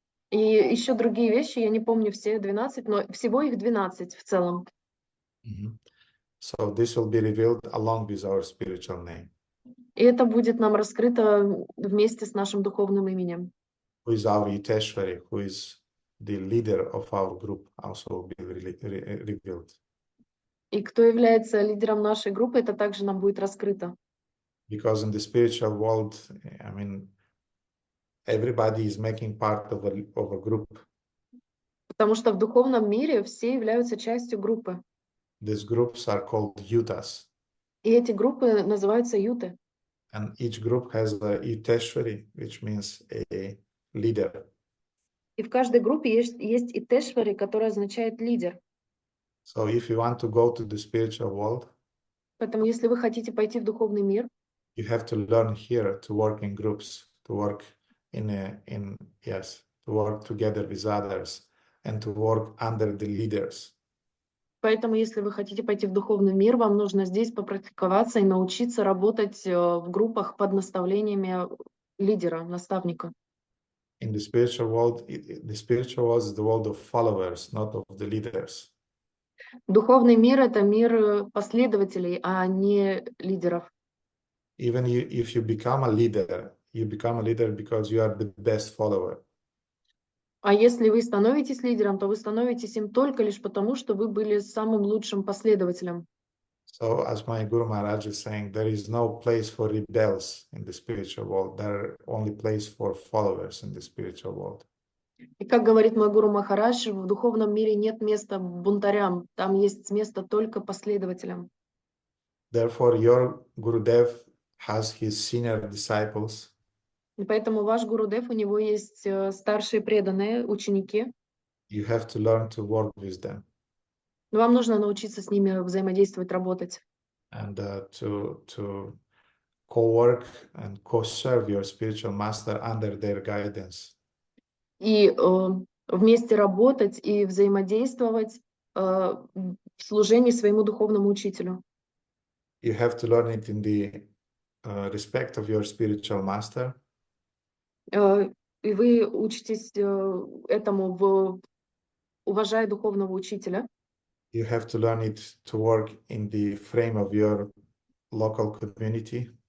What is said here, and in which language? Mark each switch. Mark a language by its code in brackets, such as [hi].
[ru] И еще другие вещи, я не помню все 12, но всего их 12 в целом. [en] So this will be revealed along with our spiritual name. [ru] И это будет нам раскрыто вместе с нашим духовным именем. [en] Who is our Yiteshwari, who is the leader of our group, also will be revealed. [ru] И кто является лидером нашей группы, это также нам будет раскрыто. [en] Because in the spiritual world, I mean, everybody is making part of a group. [ru] Потому что в духовном мире все являются частью группы. [en] These groups are called yutas. [ru] И эти группы называются юты. [en] And each group has a Yiteshwari, which means a leader. [ru] И в каждой группе есть итешвари, которая означает лидер. [en] So if you want to go to the spiritual world, [ru] Поэтому если вы хотите пойти в духовный мир, [en] you have to learn here to work in groups, to work to work together with others and to work under the leaders. [ru] поэтому если вы хотите пойти в духовный мир, вам нужно здесь попрактиковаться и научиться работать в группах под наставлениями лидера, наставника. [en] In the spiritual world, the spiritual world is the world of followers, not of the leaders. [ru] Духовный мир — это мир последователей, а не лидеров. [en] Even if you become a leader because you are the best follower. [ru] А если вы становитесь лидером, то вы становитесь им только лишь потому, что вы были самым лучшим последователем. [en] So, as my Guru Maharaj is saying, there is no place for rebels in the spiritual world. There are only place for followers in the spiritual world. [ru] И как говорит мой Гуру Махарадж, в духовном мире нет места бунтарям, там есть место только последователям. [en] Therefore, your Gurudev has his senior disciples. [ru] И поэтому ваш Гурудев, у него есть старшие преданные, ученики. [en] You have to learn to work with them. [ru] Но вам нужно научиться с ними взаимодействовать, работать. [en] And to co-work and co-serve your spiritual master under their guidance. [ru] И вместе работать и взаимодействовать в служении своему духовному учителю. [en] You have to learn it in the respect of your spiritual master. [ru] И вы учитесь этому, уважая духовного учителя. [en] You have to learn it to work in the frame of your local community.